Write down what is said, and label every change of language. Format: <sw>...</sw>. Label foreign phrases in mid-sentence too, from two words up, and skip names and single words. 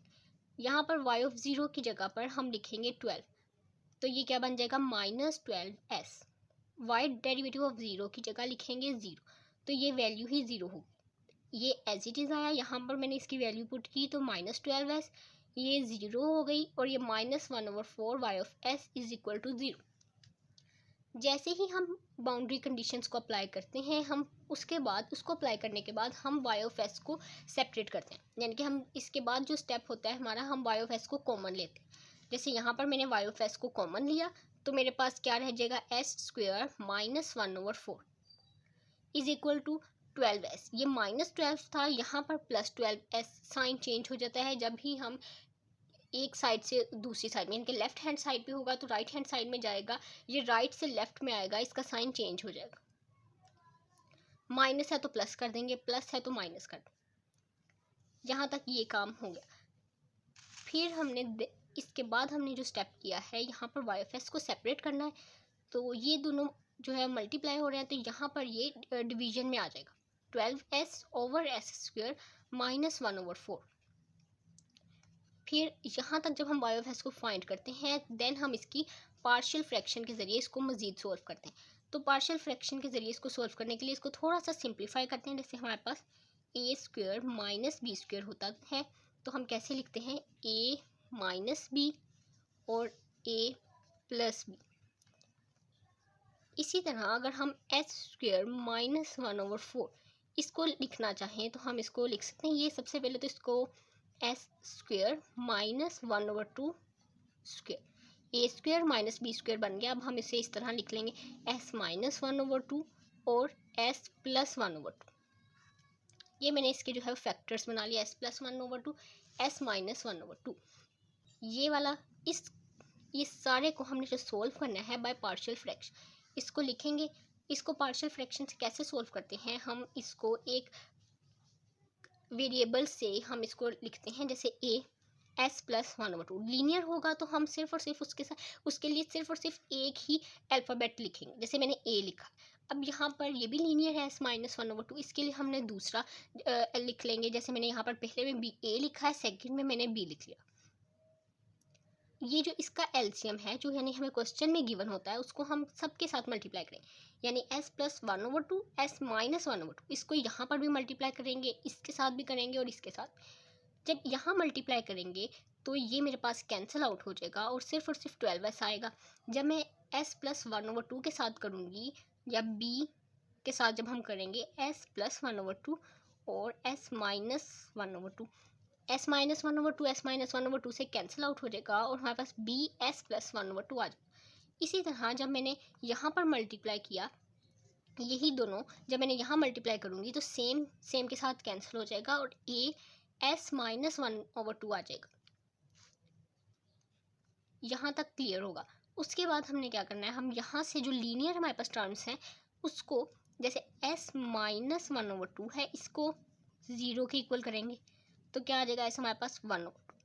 <hi>यहाँ पर</hi> <en>y of 0</en> <hi>की जगह पर हम लिखेंगे 12. तो ये क्या बन जाएगा -12s.</hi> <en>y derivative of 0</en> <hi>की जगह लिखेंगे 0. तो ये वैल्यू ही 0 होगी. ये</hi> <en>as it is</en> <hi>आया, यहाँ पर मैंने इसकी वैल्यू पुट की तो -12s, ये 0 हो गई और ये</hi> <en>-1 over 4 y of s is equal to 0.</en> <hi>जैसे ही हम</hi> <en>boundary conditions</en> <hi>को अप्लाई करते हैं, हम उसके बाद उसको अप्लाई करने के बाद हम</hi> <en>y of s</en> <hi>को सेपरेट करते हैं. यानी कि हम इसके बाद जो स्टेप होता है हमारा, हम</hi> <en>y of s</en> <hi>को कॉमन लेते हैं. जैसे यहाँ पर मैंने</hi> <en>y of s</en> <hi>को कॉमन लिया तो मेरे पास क्या रह जाएगा,</hi> <en>s² -1 over 4 is equal to 12s.</en> <hi>ये -12 था, यहाँ पर</hi> <en>+12s sign change</en> <hi>हो जाता है जब भी हम एक साइड से दूसरी साइड में, यानी कि</hi> <en>left hand side</en> <hi>पे होगा तो</hi> <en>right hand side</en> <hi>में जाएगा, ये राइट से लेफ्ट में आएगा, इसका</hi> <en>sign change</en> <hi>हो जाएगा. माइनस है तो प्लस कर देंगे, प्लस है तो माइनस कर देंगे. यहाँ तक ये काम हो गया. फिर हमने इसके बाद हमने जो स्टेप किया है, यहाँ पर</hi> <en>y f s</en> <hi>को सेपरेट करना है. तो ये दोनों जो है मल्टीप्लाई हो रहे हैं, तो यहाँ पर ये डिवीजन में आ जाएगा 12s over s² -1 over 4. फिर यहाँ तक जब हम</hi> <en>y of s</en> <hi>को फाइंड करते हैं, देन हम इसकी</hi> <en>partial fraction</en> <hi>के ज़रिए इसको मज़ीद सोल्व करते हैं. तो</hi> <en>partial fraction</en> <hi>के ज़रिए इसको सोल्व करने के लिए इसको थोड़ा सा सिंप्लीफाई करते हैं. जैसे हमारे पास a² - b² होता है, तो हम कैसे लिखते हैं, a - b और a + b. इसी तरह अगर हम s² -1 over 4 इसको लिखना चाहें तो हम इसको लिख सकते हैं. ये सबसे पहले तो इसको s² -1 over 2 स्क्वेयर, a² - b² बन गया. अब हम इसे इस तरह लिख लेंगे s -1 over 2 और s + 1 over 2. ये मैंने इसके जो है फैक्टर्स बना लिया, s + 1 over 2, s - 1 over 2. ये वाला ये सारे को हमने जो सोल्व करना है</hi> <en>by partial fraction,</en> <hi>इसको लिखेंगे. इसको</hi> <en>partial fraction</en> <hi>से कैसे सोल्व करते हैं, हम इसको एक वेरिएबल से हम इसको लिखते हैं. जैसे a s + 1 over 2 लीनियर होगा तो हम सिर्फ और सिर्फ उसके लिए सिर्फ और सिर्फ एक ही अल्फ़ाबेट लिखेंगे. जैसे मैंने a लिखा. अब यहाँ पर ये भी लीनियर है s - 1 over 2, इसके लिए हमने दूसरा लिख लेंगे. जैसे मैंने यहाँ पर पहले में a लिखा है, सेकंड में मैंने b लिख लिया. ये जो इसका एलसीएम है, जो यानी हमें क्वेश्चन में गिवन होता है, उसको हम सबके साथ मल्टीप्लाई करेंगे. यानी s + 1 over 2 s - 1 over 2, इसको यहाँ पर भी मल्टीप्लाई करेंगे, इसके साथ भी करेंगे और इसके साथ. जब यहाँ मल्टीप्लाई करेंगे तो ये मेरे पास</hi> <en>cancel out</en> <hi>हो जाएगा और सिर्फ 12s आएगा. जब मैं s + 1 over 2 के साथ करूँगी या b के साथ जब हम करेंगे s + 1 over 2 और s - 1 over 2, s - 1 over 2 s - 1 over 2 से</hi> <en>cancel out</en> <hi>हो जाएगा और हमारे पास b s + 1 over 2 आ जाएगा. इसी तरह जब मैंने यहाँ पर मल्टीप्लाई किया, यही दोनों जब मैंने यहाँ मल्टीप्लाई करूँगी तो सेम के साथ कैंसिल हो जाएगा और a s - 1 over 2 आ जाएगा. यहाँ तक क्लियर होगा. उसके बाद हमने क्या करना है, हम यहाँ से जो लीनियर हमारे पास टर्म्स हैं उसको, जैसे s - 1 over 2 है, इसको 0 के इक्वल करेंगे तो क्या आ जाएगा, ऐसे हमारे पास 1 over 2.</hi>